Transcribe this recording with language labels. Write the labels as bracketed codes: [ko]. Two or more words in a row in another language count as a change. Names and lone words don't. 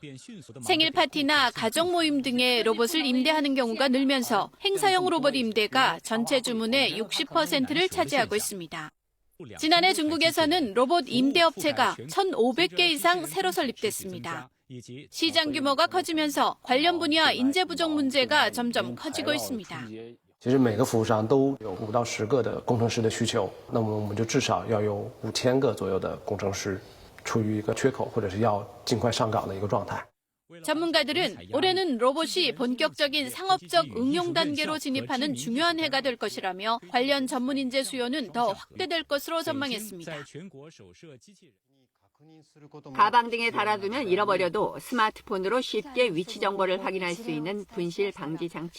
[ko] 생일 파티나 가족 모임 등의 로봇을 임대하는 경우가 늘면서 행사용 로봇 임대가 전체 주문의 60%를 차지하고 있습니다. 지난해 중국에서는 로봇 임대업체가 1,500개 이상 새로 설립됐습니다. 시장 규모가 커지면서 관련 분야 인재 부족 문제가 점점 커지고 있습니다. [zh] 其实每个服务商都有5到10个的工程师的需求，那么我们就至少要有5000个左右的工程师处于一个缺口，或者是要尽快上岗的一个状态。 [ko] 전문가들은 올해는 로봇이 본격적인 상업적 응용 단계로 진입하는 중요한 해가 될 것이라며 관련 전문 인재 수요는 더 확대될 것으로 전망했습니다. 가방 등에 달아두면 잃어버려도 스마트폰으로 쉽게 위치 정보를 확인할 수 있는 분실 방지 장치.